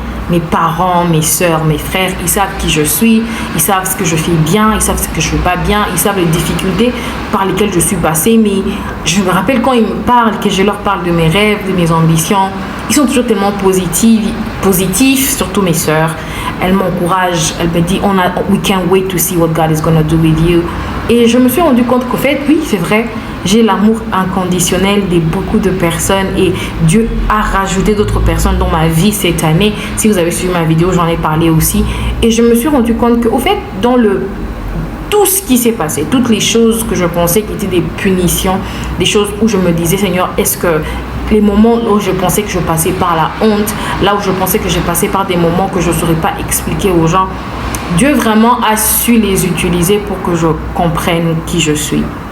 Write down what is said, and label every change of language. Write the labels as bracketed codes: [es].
[fr] Mes parents, mes soeurs, mes frères, ils savent qui je suis, ils savent ce que je fais bien, ils savent ce que je fais pas bien, ils savent les difficultés par lesquelles je suis passée. Mais je me rappelle quand ils me parlent, que je leur parle de mes rêves, de mes ambitions, ils sont toujours tellement positifs, surtout mes soeurs. Elles m'encouragent, elles me disent, [en] we can't wait to see what God is going to do with you. [fr] Et je me suis rendu compte qu'au fait, oui, c'est vrai, j'ai l'amour inconditionnel de beaucoup de personnes et Dieu a rajouté d'autres personnes dans ma vie cette année. Si vous avez suivi ma vidéo, j'en ai parlé aussi. Et je me suis rendu compte qu'au fait, dans tout ce qui s'est passé, toutes les choses que je pensais qui étaient des punitions, des choses où je me disais, Seigneur, est-ce que les moments où je pensais que je passais par la honte, là où je pensais que j'ai passé par des moments que je ne saurais pas expliquer aux gens, Dieu vraiment a su les utiliser pour que je comprenne qui je suis.